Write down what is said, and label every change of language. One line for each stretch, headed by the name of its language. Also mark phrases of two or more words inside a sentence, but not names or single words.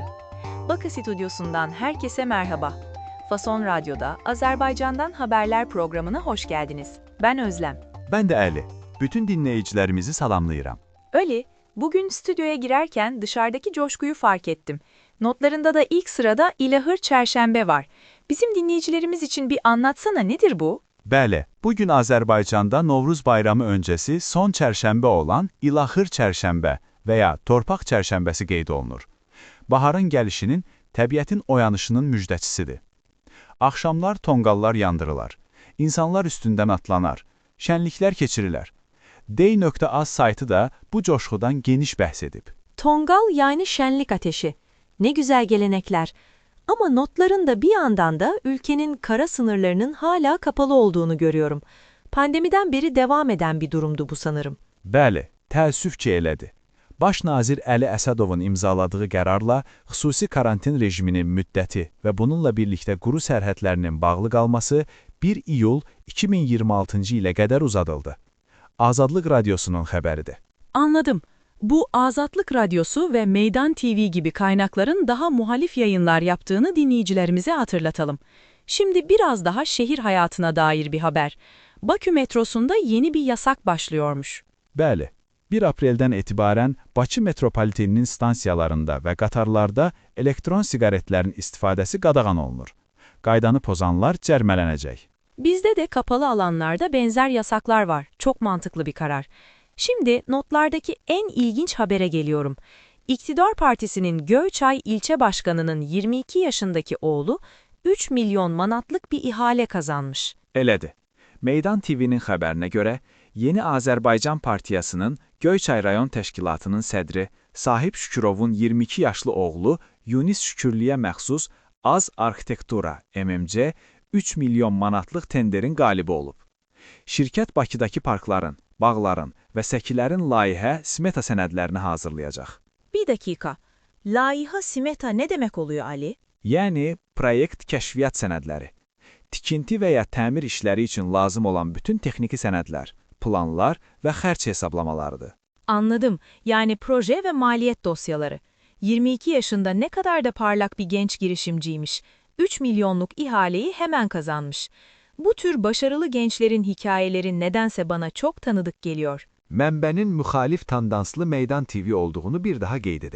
Turkish: Bakı Stüdyosu'ndan herkese merhaba. Fason Radyo'da Azerbaycan'dan Haberler programına hoş geldiniz. Ben Özlem. Ben de Ali.
Azerbaijani: Bütün dinleyicilerimizi salamlayıram.
Turkish: Öyle, bugün stüdyoya girerken dışarıdaki coşkuyu fark ettim. Notlarında da ilk sırada İlahır Çərşənbə var. Bizim dinleyicilerimiz için bir anlatsana, nedir bu?
Azerbaijani: Bəli, bugün Azərbaycanda Novruz bayramı öncesi son çərşənbə olan İlahır Çərşənbə veya Torpaq Çərşənbəsi qeyd olunur. Baharın gəlişinin, təbiətin oyanışının müjdəçisidir. Axşamlar tonqallar yandırılar, insanlar üstündən atlanar, şənliklər keçirilər. Dey.az saytı da bu coşkudan geniş bəhs edib.
Turkish: Tongal yani şenlik ateşi. Ne güzel gelenekler. Ama notların da bir yandan da ülkenin kara sınırlarının hala kapalı olduğunu görüyorum. Pandemiden beri devam eden bir durumdu bu sanırım.
Azerbaijani: Bəli, təəssüf ki elədi. Baş nazir Əli Əsədovun imzaladığı qərarla xüsusi karantin rejiminin müddəti və bununla birlikdə quru sərhədlərinin bağlı qalması 1 iyul 2026-cı ilə qədər uzadıldı. Azadlıq Radyosu'nun xəbəridir.
Turkish: Anladım. Bu Azatlık Radyosu ve Meydan TV gibi kaynakların daha muhalif yayınlar yaptığını dinleyicilerimize hatırlatalım. Şimdi biraz daha şehir hayatına dair bir haber. Bakü metrosunda yeni bir yasak başlıyormuş.
Azerbaijani: Bəli, 1 apreldən etibarən Bakı metropoliteninin stansiyalarında və qatarlarda elektron siqaretlərin istifadəsi qadağan olunur. Qaydanı pozanlar cərmələnəcək.
Turkish: Bizde de kapalı alanlarda benzer yasaklar var. Çok mantıklı bir karar. Şimdi notlardaki en ilginç habere geliyorum. İktidar Partisi'nin Göyçay ilçe başkanının 22 yaşındaki oğlu 3 milyon manatlık bir ihale kazanmış.
Azerbaijani: Elədir. Meydan TV'nin xəbərinə görə, Yeni Azərbaycan Partiyasının Göyçay rayon təşkilatının sədri Sahib Şükürovun 22 yaşlı oğlu Yunis Şükürlüyə məxsus Az Arxitektura MMC 3 milyon manatlıq tenderin qalibi olub. Şirkət Bakıdakı parkların, bağların və səkilərin layihə smeta sənədlərini hazırlayacaq.
Turkish: Bir dakika. Layihə smeta ne demek oluyor Ali?
Azerbaijani: Yəni, proyekt kəşfiyyat sənədləri. Tikinti və ya təmir işləri üçün lazım olan bütün texniki sənədlər, planlar və xərc hesablamalarıdır.
Turkish: Anladım. Yani proje ve maliyet dosyaları. 22 yaşında ne kadar da parlak bir genç girişimciymiş. 3 milyonluk ihaleyi hemen kazanmış. Bu tür başarılı gençlerin hikayeleri nedense bana çok tanıdık geliyor.
Azerbaijani: Mənbənin müxalif tandanslı Meydan TV olduğunu bir daha qeyd edək.